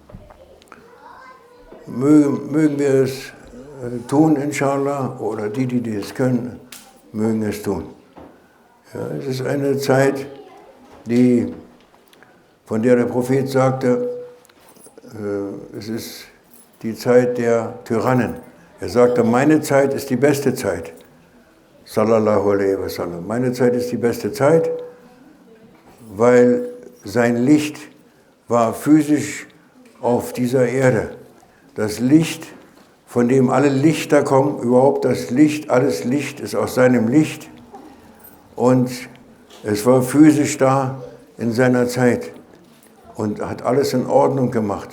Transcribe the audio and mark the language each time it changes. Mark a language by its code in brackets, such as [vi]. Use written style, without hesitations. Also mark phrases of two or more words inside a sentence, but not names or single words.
[de] Mögen wir es tun, inshallah, oder die es können, mögen es tun. Ja, es ist eine Zeit, von der der Prophet sagte, es ist die Zeit der Tyrannen. Er sagte, meine Zeit ist die beste Zeit. [ar] صلى الله عليه وسلم. [de] Meine Zeit ist die beste Zeit, weil sein Licht war physisch auf dieser Erde. Das Licht, von dem alle Lichter kommen, überhaupt das Licht, alles Licht ist aus seinem Licht. Und es war physisch da in seiner Zeit und hat alles in Ordnung gemacht.